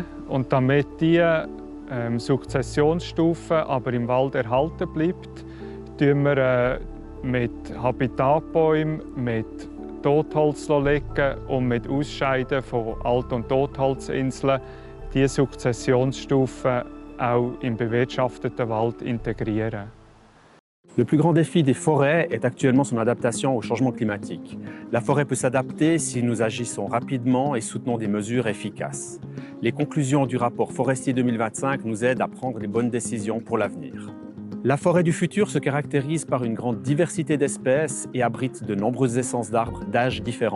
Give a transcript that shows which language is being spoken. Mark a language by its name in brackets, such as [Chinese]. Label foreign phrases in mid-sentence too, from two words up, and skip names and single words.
[German] Und damit diese Sukzessionsstufe aber im Wald erhalten bleibt, legen wir mit Habitatbäumen, mit Totholz legen und mit Ausscheiden von Alt- und Totholzinseln diese Sukzessionsstufen auch im bewirtschafteten Wald integrieren. [French] Le plus grand défi des forêts est actuellement son adaptation au changement climatique. La forêt peut s'adapter si nous agissons rapidement et soutenons des mesures efficaces. Les conclusions du rapport Forestier 2025 nous aident à prendre les bonnes décisions pour l'avenir. La forêt du futur se caractérise par une grande diversité d'espèces et abrite de nombreuses essences d'arbres d'âges différents.